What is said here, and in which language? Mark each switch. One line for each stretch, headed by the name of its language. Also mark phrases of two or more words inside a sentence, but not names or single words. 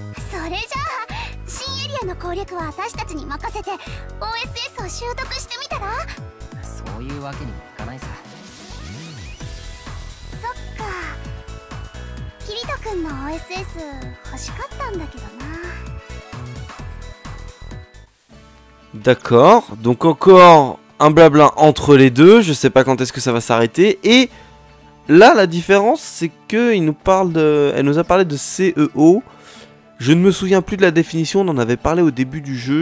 Japanese: それじゃあ新エリアの攻略は私たちに任せて OSS を習得してみたら？そういうわけにもいかないさ。そっか。キリト君の OSS 欲しかったんだけどな。
French: D'accord, donc encore un blabla entre les deux, je sais pas quand est-ce que ça va s'arrêter. Et là, la différence, c'est qu'elle nous a parlé de CEO. Je ne me souviens plus de la définition, on en avait parlé au début du jeu.